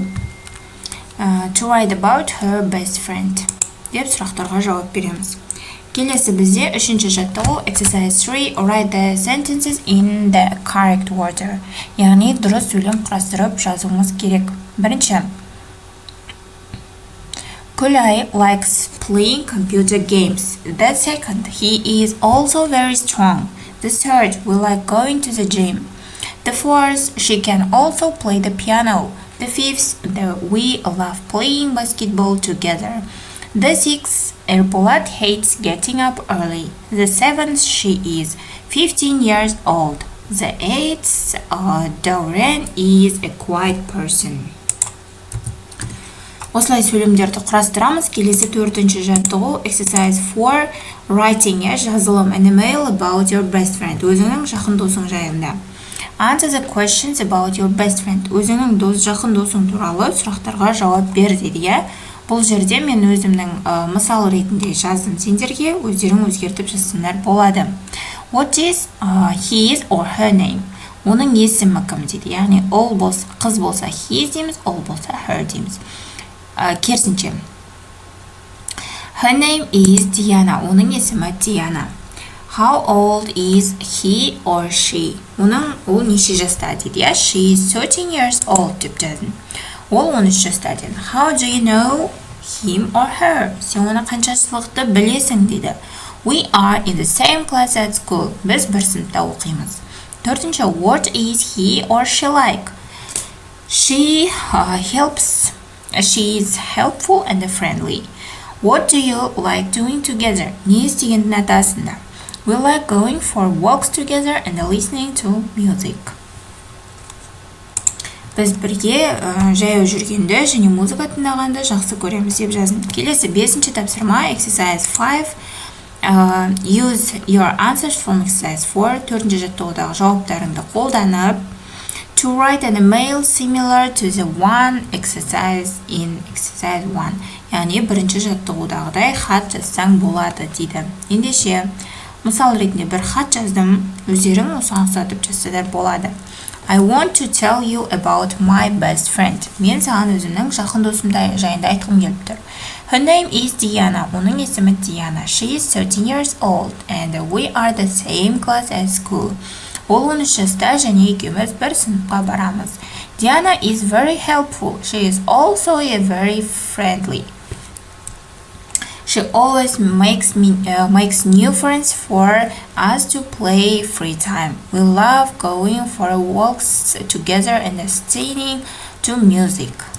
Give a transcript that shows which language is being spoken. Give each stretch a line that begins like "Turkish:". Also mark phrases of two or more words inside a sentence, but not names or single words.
English: To write about her best friend.
Kazakh: Деп сұрақтарға жауап береміз. Келесі бізде үшінші жаттығу Exercise 3.
English: Write the sentences in the correct order.
Kazakh: Яғни дұрыс сөйлем құрастырып жазуымыз керек.
English: Бірінші, Күлай likes playing computer games. The second, he is also very strong. The third, we like going to the gym. The fourth, she can also play the piano. The fifth, we love playing basketball together. The sixth, Erpolat hates getting up early. The seventh, she is 15 years old. The eighth, Doreen is a quiet person.
Kazakh: Осылай сөйлемдерді құрастырамыз. Келесі төртінші жаттығу Exercise 4. Writing, жазылым,
English: an email about your best friend.
Kazakh: Өзіңнің жақын досың жайында.
English: Answer the questions about your best friend.
Kazakh: Өзіңнің жақын досың туралы сұрақтарға жауап бер дейді, иә? Бұл жерде мен өзімнің мысал ретінде жаздым сендерге, өздерің өзгертіп жазсаңдар болады.
English: What is his or her name?
Kazakh: Оның есімі кім дейді, яғни қыз болса his дейміз, ол болса her дейміз. Керісінше.
English: Her name is Diana.
Kazakh: Оның есімі Diana.
English: How old is he or she?
Kazakh: Ол неше жаста дейді, иә?
English: She is 13 years old
Kazakh: деп жаздым. Ол 13 жаста дейді.
English: How do you know him or her?
Kazakh: Сен оны қаншашылықты білесің дейді.
English: We are in the same class at school.
Kazakh: Біз бір сыныпта оқимыз. Төртінші,
English: what is he or she like? She helps She is helpful and friendly. What do you like doing together?
Kazakh: Не істегенді ұнатасыңдар?
English: We like going for walks together and listening to music.
Kazakh: Біз бірге жаяу жүргенді және музыка тыңдағанды жақсы көреміз деп жаздым. Келесі 5-ші тапсырма exercise 5.
English: Use your answers from exercise 4.
Kazakh: 4-ші жаттығудағы жауаптарыңды қолданып
English: to write an email similar to the one exercise in exercise 1.
Kazakh: Яғни бірінші жаттығудағыдай хат жазсаң болады дейді. Ендеше мысал ретінде бір хат жаздым, өздерің осыған ұқсатып жазсаңдар болады.
English: I want to tell you about my best friend.
Kazakh: Мен саған өзімнің жақын досым жайында айтқым келіп тұр.
English: Her name is Diana.
Kazakh: Оның есімі Diana.
English: She is 13 years old and we are the same class at school.
Kazakh: Ол 13 жаста және екеуміз бір сыныпқа барамыз.
English: Diana is very helpful. She is also very friendly. She always makes new friends for us to play free time. We love going for walks together and listening to music.